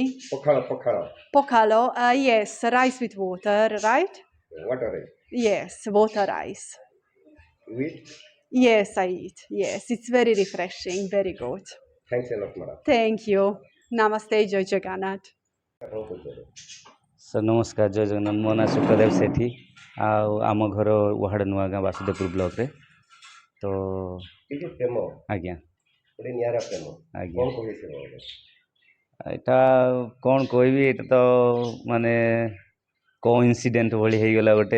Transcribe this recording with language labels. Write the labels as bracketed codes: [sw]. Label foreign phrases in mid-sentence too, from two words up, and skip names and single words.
[en] Pokhara. pokalo. Yes, rice with water, right? What are it? Yes, water rice. You eat? Yes, I eat. Yes, it's very refreshing, very good. Thanks a lot, madam. Thank you. [or] ନମସ୍ତେ, ଜୟ ଜଗନ୍ନାଥ. ଆପଣ କହିପାରିବେ? ସାର୍ ନମସ୍କାର, ଜୟ ଜଗନ୍ନାଥ। ମୋ ନାଁ ଶୁକ୍ରଦେବ ସେଠୀ, ଆଉ ଆମ ଘର ୱାହାଡ଼ ନୂଆଗାଁ ବାସୁଦେବପୁର ବ୍ଲକରେ। ତ ଏଇ ଯେ ପ୍ରେମ ଆଜ୍ଞା ଗୋଟେ ନିଆରା ପ୍ରେମ ଆଜ୍ଞା କ'ଣ କହିବେ ସେ ବାବଦରେ? ଏଇଟା କ'ଣ କହିବି, ଏଇଟା ତ ମାନେ କୋଇନ୍ସିଡେଣ୍ଟ ଭଳି ହେଇଗଲା ଗୋଟେ।